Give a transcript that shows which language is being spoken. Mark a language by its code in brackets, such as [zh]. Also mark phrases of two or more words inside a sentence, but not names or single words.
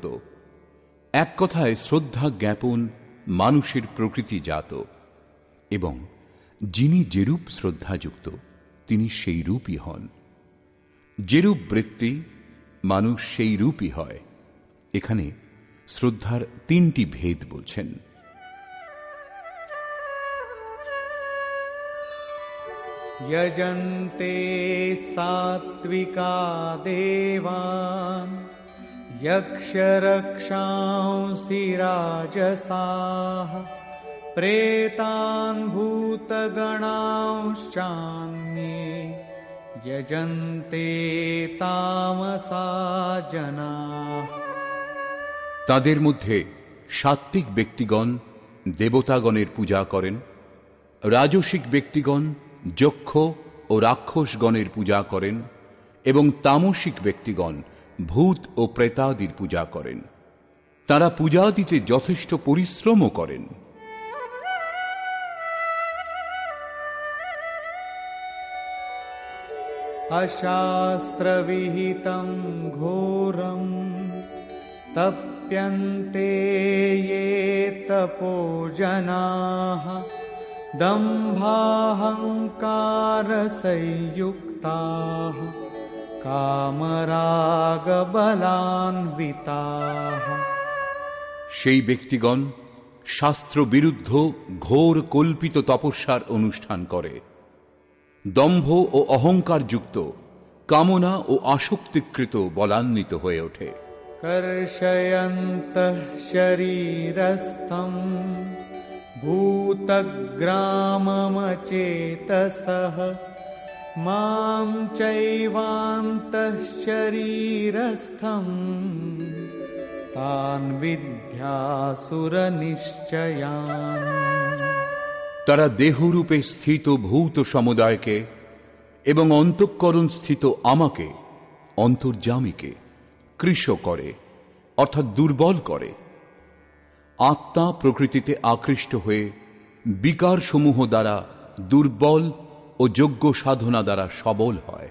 [bn] এক কথায় শ্রদ্ধা জ্ঞাপন মানুষের প্রকৃতিজাত, এবং যিনি যেরূপ শ্রদ্ধাযুক্ত তিনি সেই রূপই হন। যেরূপ বৃত্তি, মানুষ সেই রূপই হয়। এখানে শ্রদ্ধার তিনটি ভেদ বলছেন। [sa] यजन्ते सात्विका देवान् यक्षरक्षांसि राजसाः प्रेतान् भूतगणांश्चान्ये यजन्ते तामसा जनाः। [bn] তাদের মধ্যে সাত্ত্বিক ব্যক্তিগণ দেবতাগণের পূজা করেন, রাজসিক ব্যক্তিগণ যক্ষ ও রাক্ষসগণের পূজা করেন, এবং তামসিক ব্যক্তিগণ ভূত ও প্রেতাদির পূজা করেন। তারা পূজা দিতে যথেষ্ট পরিশ্রমও করেন। [sa] अशास्त्रविहितं घोरं तप्यन्ते ये तपो जनाः दम्भाहङ्कारसंयुक्ताः कामरागबलान्विताः। [bn] সেই ব্যক্তিগণ শাস্ত্র বিরুদ্ধ ঘোর কল্পিত তপস্যার অনুষ্ঠান করে, দম্ভ ও অহংকারযুক্ত, কামনা ও আসক্তিকৃত বলান্বিত হয়ে ওঠে। [sa] कर्षयन्तः शरीरस्थं भूतग्राममचेतसः मां चैवान्तः शरीरस्थं तान् विद्यासुरनिश्चयान्। [bn] তারা দেহরূপে স্থিত ভূত সমুদায়কে এবং অন্তঃকরণ স্থিত আমাকে, অন্তর্যামীকে কৃশ করে, অর্থাৎ দুর্বল করে। আত্মা প্রকৃতিতে আকৃষ্ট হয়ে বিকার সমূহ দ্বারা দুর্বল ও যোগ্য সাধনা দ্বারা সবল হয়।